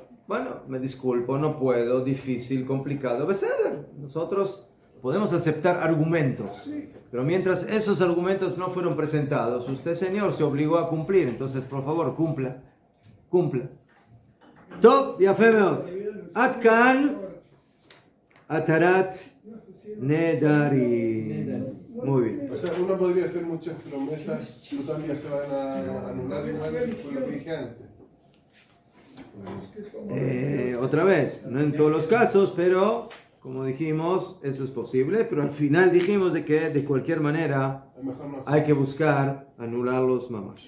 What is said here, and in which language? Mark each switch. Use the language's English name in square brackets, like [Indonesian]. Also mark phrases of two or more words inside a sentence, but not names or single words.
[Spanish] Bueno, me disculpo, no puedo, difícil, complicado. Nosotros podemos aceptar argumentos, pero mientras esos argumentos no fueron presentados, usted, señor, se obligó a cumplir. Entonces, por favor, cumpla. [Hebrew] Top, יפה מאוד. עד כאן התרת נדרים. [Spanish] Muy bien. O sea, uno podría hacer muchas promesas, todavía se van a anular igual por lo que dije antes. Otra vez, no en todos los casos, pero como dijimos, eso es posible, pero al final dijimos de que de cualquier manera hay que buscar anularlos mamash.